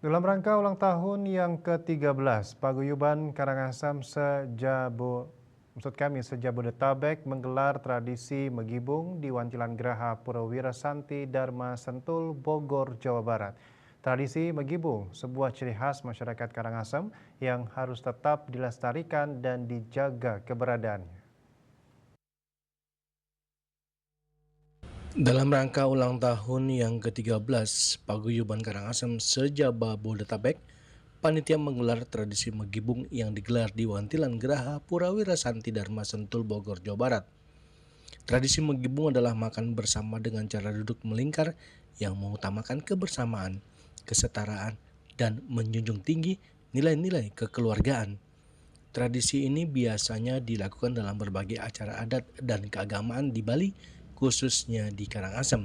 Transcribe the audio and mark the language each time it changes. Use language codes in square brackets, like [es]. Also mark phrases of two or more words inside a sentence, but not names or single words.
[id] Dalam rangka ulang tahun yang ke-13, Paguyuban Karangasem Sejabodetabek menggelar tradisi Megibung di Wantilan Geraha Purawira Santi Dharma Sentul, Bogor, Jawa Barat. Tradisi Megibung, sebuah ciri khas masyarakat Karangasem yang harus tetap dilestarikan dan dijaga keberadaannya. Dalam rangka ulang tahun yang ke-13 Paguyuban Karangasem Sejabodetabek, panitia menggelar tradisi Megibung yang digelar di Wantilan Geraha Purawira Santi Dharma Sentul, Bogor, Jawa Barat. Tradisi Megibung adalah makan bersama dengan cara duduk melingkar yang mengutamakan kebersamaan, kesetaraan, dan menjunjung tinggi nilai-nilai kekeluargaan. Tradisi ini biasanya dilakukan dalam berbagai acara adat dan keagamaan di Bali, khususnya di Karangasem.